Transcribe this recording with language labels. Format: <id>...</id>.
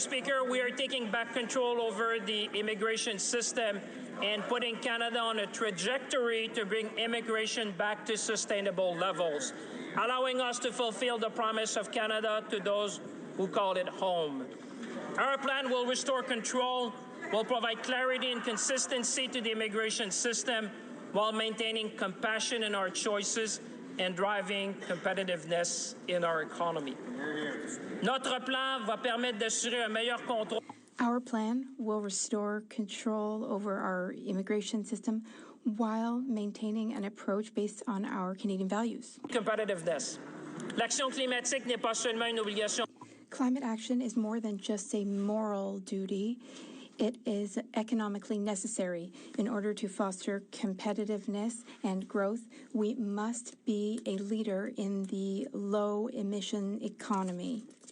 <en>Speaker, we are taking back control over the immigration system and putting Canada on a trajectory to bring immigration back to sustainable levels, allowing us to fulfill the promise of Canada to those who call it home. Our plan will restore control, will provide clarity and consistency to the immigration system while maintaining compassion in our choices and driving competitiveness in our economy.</en> <fr>Notre plan va permettre d'assurer un meilleur contrôle.</fr> <en>Our plan will restore control over our immigration system while maintaining an approach based on our Canadian values. Competitiveness.</en> <fr>L'action climatique n'est pas seulement une obligation.</fr> <en>Climate action is more than just a moral duty. It is economically necessary. In order to foster competitiveness and growth, we must be a leader in the low-emission economy.</en>